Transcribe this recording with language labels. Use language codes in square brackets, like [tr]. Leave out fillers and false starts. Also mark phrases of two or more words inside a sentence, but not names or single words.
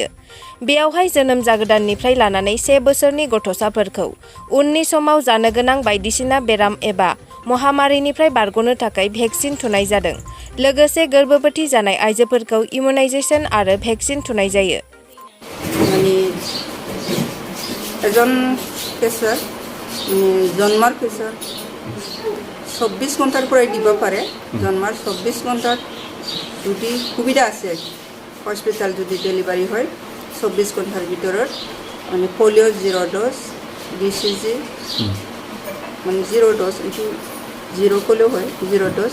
[brx] बेयावहाय जोनोम जागोदाननिफ्राय लानानै 1 बोसोरनि गथ'साफोरखौ उननि समाव जानो गोनां बायदिसिना बेराम एबा महामारिनिफ्राय बारग'नो थाखाय भेक्सिन थुनाय जादों। लोगोसे गोर्बोबती जानाय आइजोफोरखौ इम्युनाइजेशन आरो भेक्सिन थुनाय जायो। [as] এজন পেছাৰ জন্মৰ পিছত 24 ঘণ্টাৰ পৰাই দিব পাৰে। জন্মৰ 24 ঘণ্টাত যদি সুবিধা আছে হস্পিটেল যদি ডেলিভাৰী হয় 24 ঘণ্টাৰ ভিতৰত মানে পলিঅ' 0 ড'জ, BCG মানে 0 ড'জ, এইটো 0 ক'লেও হয় 0 ড'জ।